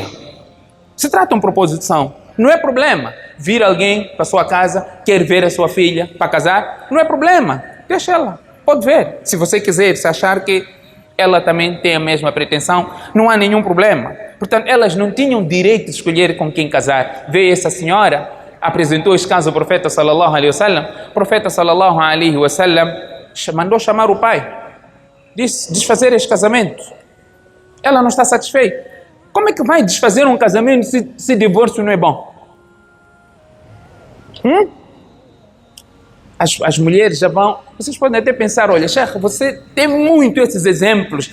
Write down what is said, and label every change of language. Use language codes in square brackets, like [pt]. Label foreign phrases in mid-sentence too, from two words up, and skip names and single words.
[pt] Se trata de um propósito são. Não é problema vir alguém para a sua casa, quer ver a sua filha para casar. Não é problema. Deixa ela. Pode ver. Se você quiser, se achar que ela também tem a mesma pretensão, não há nenhum problema. Portanto, elas não tinham direito de escolher com quem casar. Veio essa senhora, apresentou este caso ao profeta [ar] صلى الله عليه وسلم. [pt] O profeta [ar] صلى الله عليه وسلم [pt] mandou chamar o pai. Disse: desfazer este casamento. Ela não está satisfeita. Como é que vai desfazer um casamento se divórcio não é bom? As mulheres já vão... Vocês podem até pensar: olha, Sheikh, você tem muito esses exemplos.